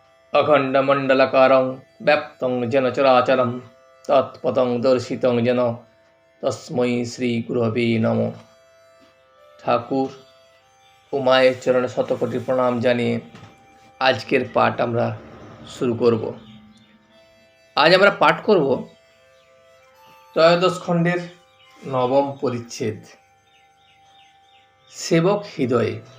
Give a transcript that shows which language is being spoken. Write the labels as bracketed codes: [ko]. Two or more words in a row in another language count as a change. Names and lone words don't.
[sa] अखण्डमण्डलकारं व्याप्तं येन चराचरं तत्पदं दर्शितं येन तस्मै श्रीगुरवे नमः। [bn] ঠাকুর ও মায়ের চরণে শতকোটি প্রণাম জানিয়ে আজকের পাঠ আমরা শুরু করব। আজ আমরা পাঠ করব ত্রয়োদশ খণ্ডের নবম পরিচ্ছেদ, সেবক হৃদয়ে।